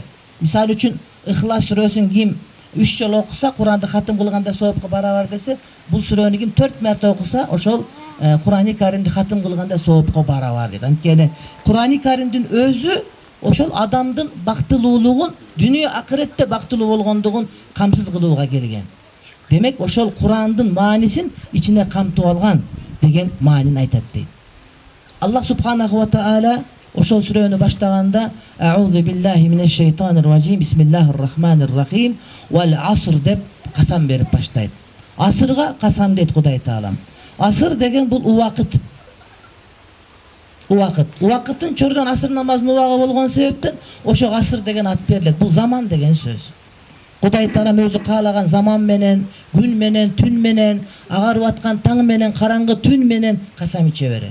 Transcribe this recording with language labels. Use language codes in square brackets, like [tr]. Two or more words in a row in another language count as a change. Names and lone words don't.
[ky] Мисалы үчүн Ихлас сүрөсүн ким 3 жолу окуса, Куранды хатым кылгандай соопко барабар десе, бул сүрөнү ким 4 мерте окуса, ошол Курани Каримди хатым кылгандай соопко барабар дейт. Анткени Курани Каримдин өзү ошол адамдын бактылуулугун, дүйнө акыретте бактылуу болгондугун камсыз кылууга келген. Демек ошол Курандын маанисин ичине камтып алган деген маанин айтат дейт. [ar] الله سبحانه وتعالى [ky] ошол сүрөнү баштаганда [ar] أعوذ بالله من الشيطان الرجيم بسم الله الرحمن الرحيم والعصر [ky] деп касам берип баштайт. Асырга касам дейт Кудай Таалам. Асыр деген бул убакыт. Убакыттын чордон асыр намазынын убагы болгон себептен ошо асыр деген ат берилет. Бул заман деген сөз. Кудай Таалам өзү каалаган заман менен, күн менен, түн менен, агарып аткан таң менен, караңгы түн менен касам иче берет.